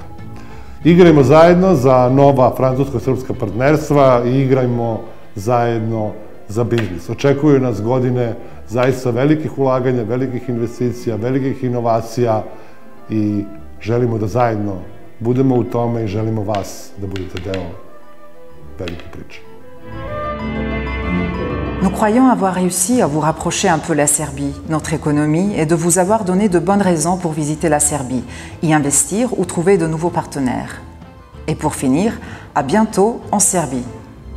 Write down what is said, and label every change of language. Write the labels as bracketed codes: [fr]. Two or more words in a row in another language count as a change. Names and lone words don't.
[sr] Igrajmo zajedno za nova francusko-srpska partnerstva i igrajmo zajedno za biznis. Očekuju nas godine zaista velikih ulaganja, velikih investicija, velikih inovacija i želimo da zajedno budemo u tome i želimo vas da budete deo velike priče. [fr] Nous croyons avoir réussi à vous rapprocher un peu la Serbie, notre économie, et de vous avoir donné de bonnes raisons pour visiter la Serbie, y investir ou trouver de nouveaux partenaires. Et pour finir, à bientôt en Serbie.